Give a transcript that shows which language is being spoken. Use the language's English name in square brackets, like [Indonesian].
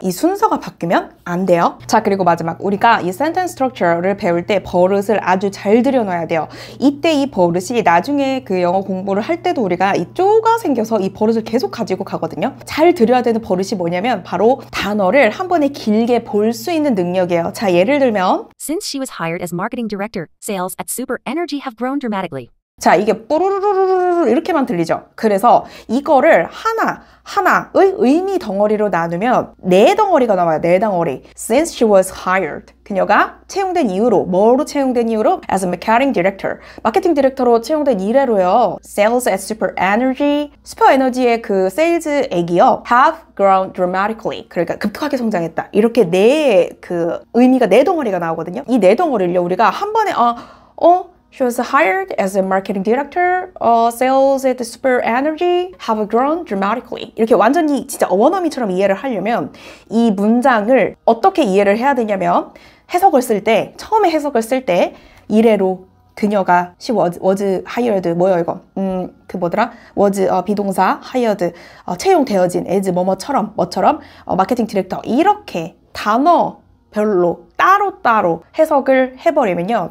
[Korean] 이 순서가 바뀌면 안 돼요. 자, 그리고 마지막 우리가 이 센텐스 스트럭처를 배울 때 버릇을 아주 잘 들여놔야 돼요. 이때 이 버릇이 나중에 그 영어 공부를 할 때도 우리가 이 쪼가 생겨서 이 버릇을 계속 가지고 가거든요. 잘 들여야 되는 버릇이 뭐냐면 바로 단어를 한 번에 길게 볼 수 있는 능력이에요. 자, 예를 들면 [English] Since she was hired as marketing director, sales at Super Energy have grown dramatically. [Korean] 자, 이게 뽀로로로로로 이렇게만 들리죠. 그래서 이거를 하나의 의미 덩어리로 나누면 네 덩어리가 나와요. 네 덩어리. [English] Since she was hired. [Korean] 그녀가 채용된 이후로, 뭐로 채용된 이후로? [English] As a marketing director. [Korean] 마케팅 디렉터로 채용된 이래로요. [English] Sales at Super Energy. [Korean] 슈퍼 에너지의 그 세일즈액이요. [English] Have grown dramatically. [Korean] 그러니까 급격하게 성장했다. 이렇게 그 의미가 네 덩어리가 나오거든요. 이 네 덩어리를요, 우리가 한 번에, [English] She was hired as a marketing director. Sales at Super Energy have grown dramatically. [Korean] 이렇게 완전히 진짜 원어민처럼 이해를 하려면 이 문장을 어떻게 이해를 해야 되냐면 해석을 쓸 때, 처음에 해석을 쓸 때 이래로 그녀가 [English] she was hired [Korean] 뭐예요 이거? 그 뭐더라? was 비동사 hired 채용되어진 as 뭐뭐처럼 마케팅 디렉터 이렇게 단어 별로 따로따로 해석을 해버리면요.